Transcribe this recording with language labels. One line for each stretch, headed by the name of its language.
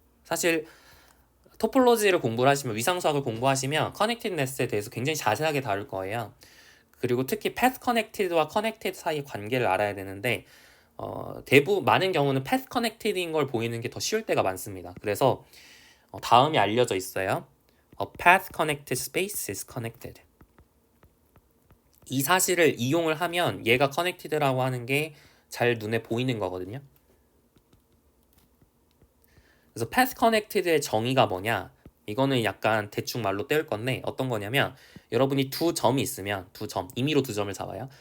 Korean: 사실 토폴로지를 공부를 하시면 위상수학을 공부하시면 커넥티드네스에 대해서 굉장히 자세하게 다룰 거예요. 그리고 특히 path connected와 connected 사이의 관계를 알아야 되는데 많은 경우는 path connected인 걸 보이는 게 더 쉬울 때가 많습니다. 그래서 다음이 알려져 있어요.
English: A path connected space is connected.
Korean: 이 사실을 이용을 하면 얘가 connected라고 하는 게 잘 눈에 보이는 거거든요. 그래서 path connected의 정의가 뭐냐? 이거는 약간 대충 말로 때울 건데 어떤 거냐면 여러분이 두 점이 있으면 임의로 두 점을 잡아요.